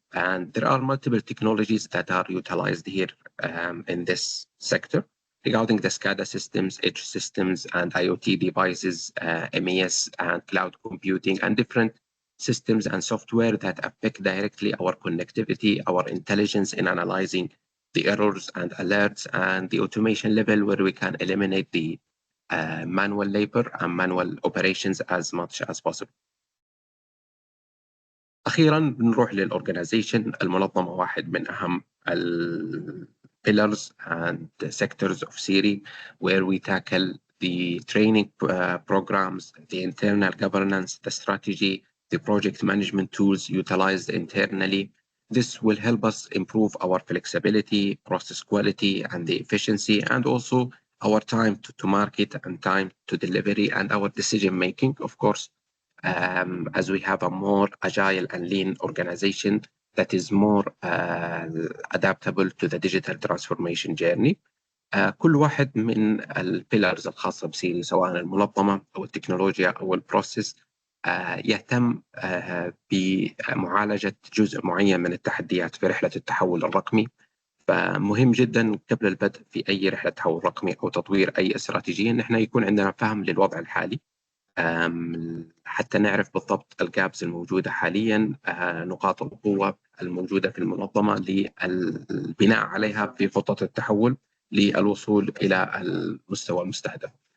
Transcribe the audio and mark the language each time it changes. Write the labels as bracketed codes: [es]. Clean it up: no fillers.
[en] And there are multiple technologies that are utilized here in this sector regarding the SCADA systems, edge systems, and IoT devices, MES and cloud computing, and different systems and software that affect directly our connectivity, our intelligence in analyzing the errors and alerts, and the automation level where we can eliminate the manual labor and manual operations as much as possible. [ar] أخيراً بنروح للorganization. المنظمة واحد من أهم [en] pillars and sectors of SIRI, where we tackle the training programs, the internal governance, the strategy, the project management tools utilized internally. This will help us improve our flexibility, process quality, and the efficiency, and also our time to market and time to delivery and our decision making, of course, as we have a more agile and lean organization that is more adaptable to the digital transformation journey. [ar] كل واحد من البيلرز الخاصة بسيري سواء المنظمة أو التكنولوجيا أو البروسيس يهتم بمعالجة جزء معين من التحديات في رحلة التحول الرقمي. فمهم جدا قبل البدء في أي رحلة تحول رقمي أو تطوير أي استراتيجية إن احنا يكون عندنا فهم للوضع الحالي حتى نعرف بالضبط الجابس الموجودة حاليا، نقاط القوة الموجودة في المنظمة للبناء عليها في خطة التحول للوصول إلى المستوى المستهدف.